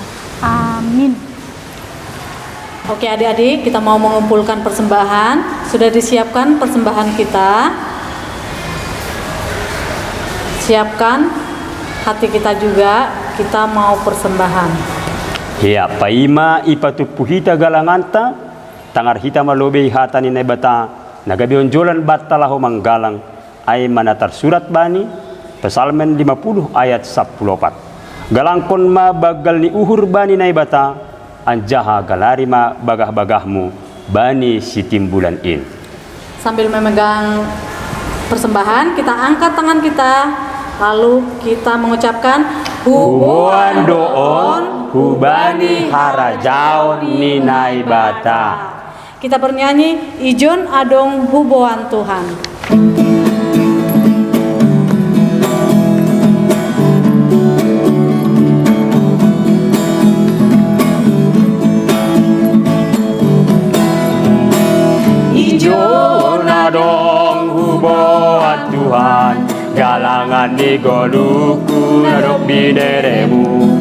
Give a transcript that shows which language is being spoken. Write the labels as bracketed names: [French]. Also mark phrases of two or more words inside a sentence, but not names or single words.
[Indonesian] Amin. Oke adik-adik, kita mau mengumpulkan persembahan. Sudah disiapkan persembahan kita. Siapkan hati kita juga, kita mau persembahan. Ya, [Batak Simalungun] paima ipatu puhita galanganta, tangar hita malobe hata ni nebata, nagabion jolan battalahu manggalang ay manatar surat bani Pesalmen 50 ayat 14. Galangkon ma bagal ni uhur bani naibata anjaha galarima bagah-bagahmu bani si timbulan in. [Indonesian] Sambil memegang persembahan, kita angkat tangan kita, lalu kita mengucapkan [Batak Simalungun] Huboan doon hubani harajaon ni naibata. [Indonesian] Kita bernyanyi Ijon Adong Huboan Tuhan. [Batak Simalungun] Ijon adong huboan Tuhan, galangan ni goluku nadok bineremu.